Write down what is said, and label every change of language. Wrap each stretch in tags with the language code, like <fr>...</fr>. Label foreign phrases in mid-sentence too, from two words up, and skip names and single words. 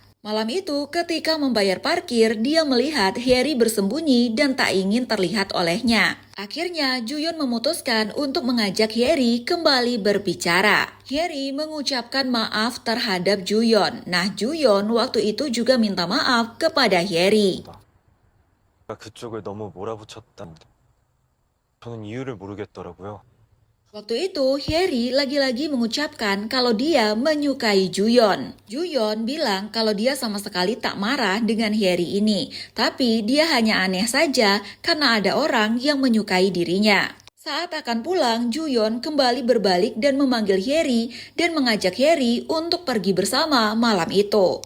<id>Malam itu, ketika membayar parkir, dia melihat Hyeri bersembunyi dan tak ingin terlihat olehnya. Akhirnya, Juyeon memutuskan untuk mengajak Hyeri kembali berbicara. Hyeri mengucapkan maaf terhadap Juyeon. Nah, Juyeon waktu itu juga minta maaf kepada Hyeri.</id> <ko>그쪽을 너무 몰아붙였다. 저는 이유를 모르겠더라고요.</ko> <id>Waktu itu, Hyeri lagi-lagi mengucapkan kalau dia menyukai Juyeon. Juyeon bilang kalau dia sama sekali tak marah dengan Hyeri ini, tapi dia hanya aneh saja karena ada orang yang menyukai dirinya. Saat akan pulang, Juyeon kembali berbalik dan memanggil Hyeri dan mengajak Hyeri untuk pergi bersama malam itu.</id>